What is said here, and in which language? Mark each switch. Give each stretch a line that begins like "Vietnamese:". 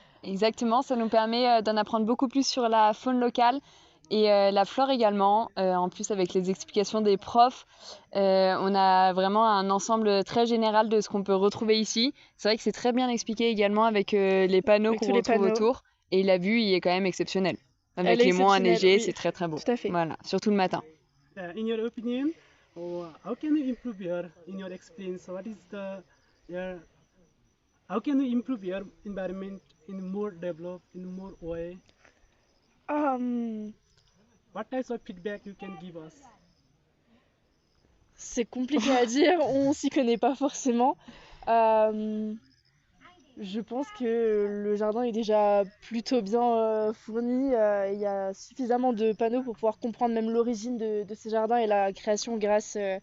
French: Exactement, ça nous permet d'en apprendre beaucoup plus sur la faune locale et la flore également. En plus, avec les explications des profs, on a vraiment un ensemble très général de ce qu'on peut retrouver ici. C'est vrai que c'est très bien expliqué également avec les panneaux qu'on retrouve autour. Et la vue y est quand même exceptionnelle. Avec les monts enneigés, c'est très très beau. Tout à fait. Voilà, surtout le matin.
English: In your opinion, how can you improve in your experience, what is how can you improve your environment in more developed, in more way? What types of feedback you can give us?
French: C'est compliqué à dire, on s'y connaît pas forcément. Je pense que le jardin est déjà plutôt bien fourni. Il y a suffisamment de panneaux pour pouvoir comprendre même l'origine de ces jardins et la création grâce